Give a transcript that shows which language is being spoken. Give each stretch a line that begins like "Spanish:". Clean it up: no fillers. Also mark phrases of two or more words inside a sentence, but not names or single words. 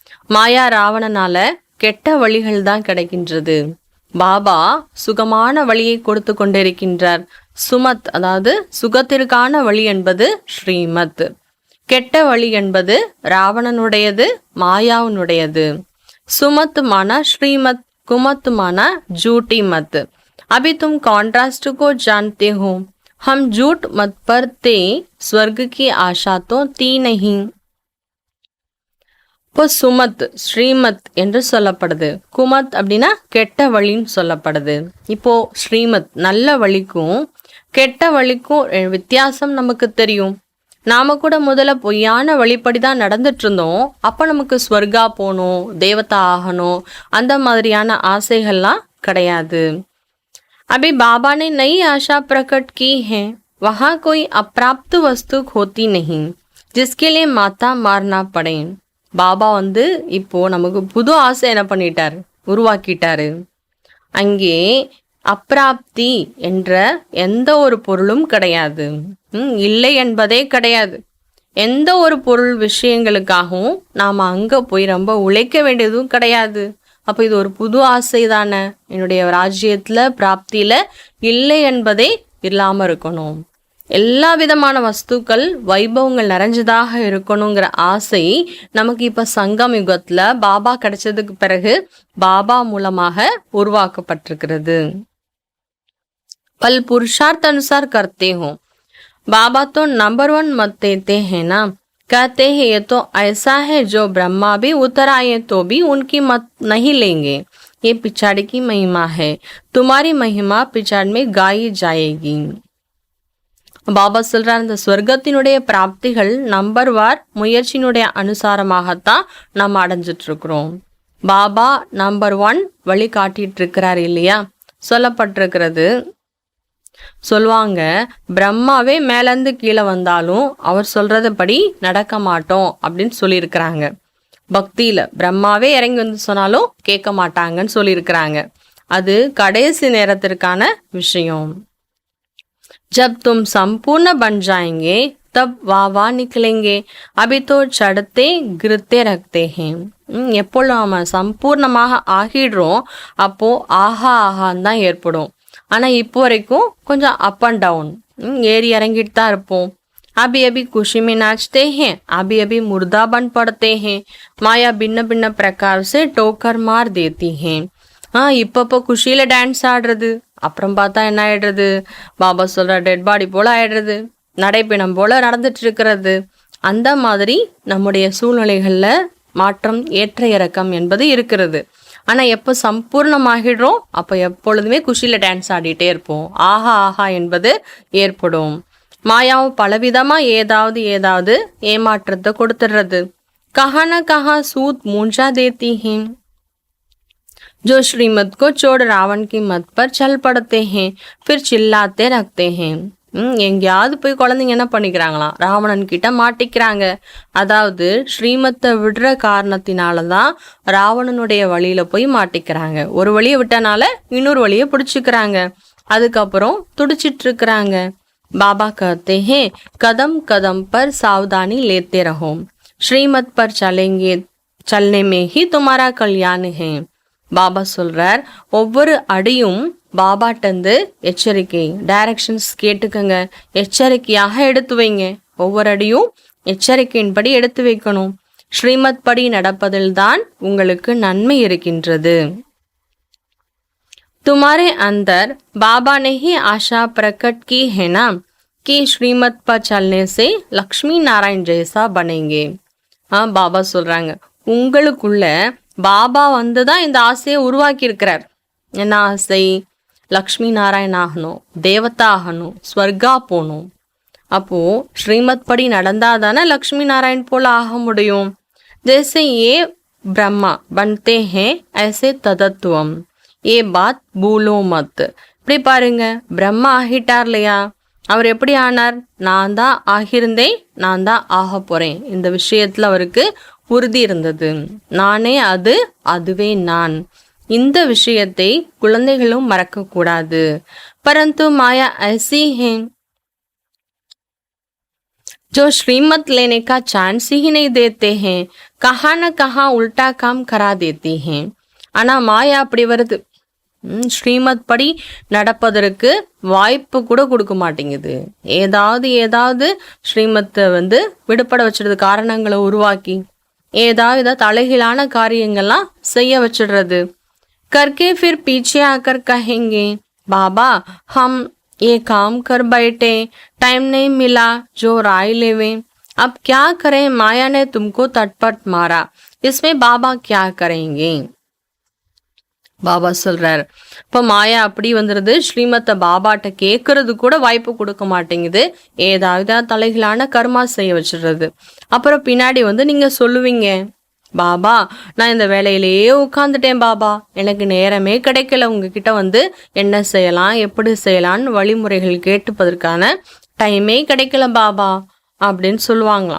Tamil: மாயா ராவணனால கெட்ட வழிகள் தான் கிடைக்கின்றது. பாபா சுகமான வழியை கொடுத்து கொண்டிருக்கின்றார். சுமத் அதாவது சுகத்திற்கான வழி என்பது ஸ்ரீமத், கெட்ட வழி என்பது ராவணனுடையது, மாயாவினுடையது.
Hindi: सुमत माना श्रीमत, कुमत माना झूठी मत। अभी तुम कॉन्ट्रास्ट को जानते हो, हम झूठ मत पर थे, स्वर्ग की आशा तो थी नहीं।
Tamil: இப்போ சுமத் ஸ்ரீமத் என்று சொல்லப்படுது, குமத் அப்படின்னா கெட்ட வழின்னு சொல்லப்படுது. இப்போ ஸ்ரீமத் நல்ல வழிக்கும் கெட்ட வழிக்கும் வித்தியாசம் நமக்கு தெரியும். நாம கூட முதல்ல பொய்யான வழிப்படி தான் நடந்துட்டு இருந்தோம். அப்போ நமக்கு ஸ்வர்கா போகணும், தேவதா ஆகணும், அந்த மாதிரியான ஆசைகள்லாம் கிடையாது.
Hindi: अभी बाबा ने नई आशा प्रकट की है, वहाँ कोई अप्राप्त वस्तु होती नहीं जिसके लिए माता मारना पड़े।
Tamil: பாபா இப்போ நமக்கு புது ஆசை என்ன பண்ணிட்டார், உருவாக்கிட்டாரு. அங்கே அப்பிராப்தி என்ற எந்த ஒரு பொருளும் கிடையாது, இல்லை என்பதே கிடையாது. எந்த ஒரு பொருள் விஷயங்களுக்காகவும் நாம் அங்கே போய் ரொம்ப உழைக்க வேண்டியதும் கிடையாது. அப்போ இது ஒரு புது ஆசை தானே. என்னுடைய ராஜ்யத்தில் பிராப்தியில் இல்லை என்பதே இல்லாமல் இருக்கணும், எல்லா விதமான வஸ்துக்கள் வைபவங்கள் நிறைஞ்சதாக இருக்கணுங்கிற ஆசை நமக்கு இப்போ சங்கம் யுகத்தில் பாபா கிடைச்சதுக்கு பிறகு பாபா மூலமாக உருவாக்கப்பட்டிருக்கிறது.
Hindi: पल पुरुषार्थ अनुसार करते हो। बाबा तो नंबर 1 मत देते हैं ना, कहते हैं ये तो ऐसा है जो ब्रह्मा भी उतर आए तो भी उनकी मत नहीं लेंगे, ये पिछाड़ की महिमा है, तुम्हारी महिमा पिछाड़ में गाई जाएगी।
Tamil: பாபா சொல்றார், இந்த ஸ்வர்க்கத்தினுடைய பிராப்திகள் நம்பர் வார் முயற்சியினுடைய அனுசாரமாகத்தான் நம்ம அடைஞ்சிட்டு இருக்கிறோம். பாபா நம்பர் 1 வழி காட்டிட்டு இருக்கிறார் இல்லையா. சொல்லப்பட்டிருக்கிறது, சொல்லுவாங்க பிரம்மாவே மேலேருந்து கீழே வந்தாலும் அவர் சொல்றதுபடி நடக்க மாட்டோம் அப்படின்னு சொல்லியிருக்கிறாங்க. பக்தியில பிரம்மாவே இறங்கி வந்து சொன்னாலும் கேட்க மாட்டாங்கன்னு சொல்லியிருக்கிறாங்க. அது கடைசி நேரத்திற்கான விஷயம்.
Hindi: जब तुम संपूर्ण बन जाएंगे तब वाह वाह निकलेंगे, अभी तो चढ़ते गिरते रखते हैं।
Tamil: எப்போ நாம சம்பூர்ணமாக ஆகிடுறோம் அப்போ ஆஹா ஆஹான்னு தான் ஏற்படும். ஆனால் இப்போ வரைக்கும் கொஞ்சம்
English: up and down,
Tamil: ஏறி இறங்கிட்டு தான் இருப்போம்.
Hindi: अभी अभी खुशी में नाचते हैं, अभी अभी मुर्दा बन पड़ते हैं, माया भिन्न भिन्न प्रकार से टोकर मार देती हैं।
Tamil: இப்போ குஷியில் டான்ஸ் ஆடுறது, அப்புறம் பார்த்தா என்ன ஆயிடுறது, பாபா சொல்கிற
English: dead body
Tamil: போல் ஆயிடுறது, நடைப்பிணம் போல் நடந்துட்டு இருக்கிறது. அந்த மாதிரி நம்முடைய சூழ்நிலைகளில் மாற்றம் ஏற்ற இறக்கம் என்பது இருக்கிறது. ஆனால் எப்போ சம்பூர்ணமாகிடுறோம் அப்போ எப்பொழுதுமே குஷியில் டான்ஸ் ஆடிட்டே இருப்போம், ஆஹா ஆஹா என்பது ஏற்படும். மாயாவும் பலவிதமாக ஏதாவது ஏமாற்றத்தை கொடுத்துடுறது.
Hindi: कहान कहाँ सूत मुंझा देती है, जो श्रीमत को छोड़ रावण की मत पर चल पड़ते हैं, फिर चिल्लाते रखते हैं।
Tamil: எங்கேயாவது போய் குழந்தைங்க என்ன பண்ணிக்கிறாங்களாம், ராவணன் கிட்ட மாட்டிக்கிறாங்க. அதாவது ஸ்ரீமத்தை விடுற காரணத்தினால தான் ராவணனுடைய வழியில போய் மாட்டிக்கிறாங்க. ஒரு வழியை விட்டனால இன்னொரு வழியை பிடிச்சிக்கிறாங்க, அதுக்கப்புறம் துடிச்சிட்டு இருக்கிறாங்க.
Hindi: பாபா कहते हैं कदम कदम पर सावधानी लेते रहो, श्रीमत पर चलने में ही तुम्हारा कल्याण है।
Tamil: பாபா சொல்றார், ஒவ்வொரு அடியும் பாபாட்டந்து எச்சரிக்கை, டைரக்ஷன்ஸ் கேட்டுக்கங்க, எச்சரிக்கையாக எடுத்து வைங்க. ஒவ்வொரு அடியும் எச்சரிக்கையின்படி எடுத்து வைக்கணும். ஸ்ரீமத் படி நடப்பதில் தான் உங்களுக்கு நன்மை இருக்கின்றது.
Hindi: तुम्हारे अंदर बाबा ने ही आशा प्रकट की है ना कि श्रीमत पर चलने से लक्ष्मी नारायण जैसा बनेंगे।
Tamil: பாபா சொல்றாங்க, உங்களுக்குள்ள பாபா தான் இந்த ஆசையை உருவாக்கி இருக்கிறார். என்ன ஆசை? லக்ஷ்மி நாராயண் ஆகணும், தேவதா ஆகணும், ஸ்வர்கா போகணும். அப்போ ஸ்ரீமத் படி நடந்தால் தானே லக்ஷ்மி நாராயண் போல ஆக முடியும்.
Hindi: जैसे ये ब्रह्मा बनते हैं ऐसे तत्त्वम्, ये बात भूलो मत.
Tamil: இப்படி பாருங்க, பிரம்மா ஆகிட்டார் இல்லையா, அவர் எப்படி ஆனார்? நான் தான் ஆகியிருந்தேன், நான் தான் ஆக போறேன். இந்த விஷயத்துல அவருக்கு உறுதி இருந்தது. நானே அது, அதுவே நான். இந்த விஷயத்தை குழந்தைகளும் மறக்க கூடாது.
Hindi: परंतु माया ऐसी है जो श्रीमत लेने का चांस ही नहीं देते हैं, कहाँ न कहाँ उल्टा काम करा देती हैं.
Tamil: ஆனா மாயா அப்படி வருது, ஸ்ரீமத் படி நடப்பதற்கு வாய்ப்பு கூட கொடுக்க மாட்டேங்குது. ஏதாவது ஸ்ரீமத்தை விடுபட வச்சிடுறது, காரணங்களை உருவாக்கி ஏதாவது தலைகீழான காரியங்கள்லாம் செய்ய வச்சிடுறது.
Hindi: करके फिर पीछे आकर कहेंगे बाबा हम ये काम कर बैठे, टाइम नहीं मिला जो राय लेवे, अब क्या करें, माया ने तुमको तटपट मारा, इसमें बाबा क्या करेंगे.
Tamil: பாபா சொல்றார், இப்போ மாயா அப்படி வந்துடுது, ஸ்ரீமத்தை பாபாட்ட கேட்கறது கூட வாய்ப்பு கொடுக்க மாட்டேங்குது, ஏதாவது தலைகளான கர்மா செய்ய வச்சிடுறது. அப்புறம் பின்னாடி நீங்க சொல்லுவீங்க, பாபா நான் இந்த வேலையிலேயே உட்காந்துட்டேன் பாபா, எனக்கு நேரமே கிடைக்கல, உங்ககிட்ட என்ன செய்யலாம் எப்படி செய்யலான்னு வழிமுறைகள் கேட்டுப்பதற்கான டைமே கிடைக்கல பாபா அப்படின்னு சொல்லுவாங்களாம்.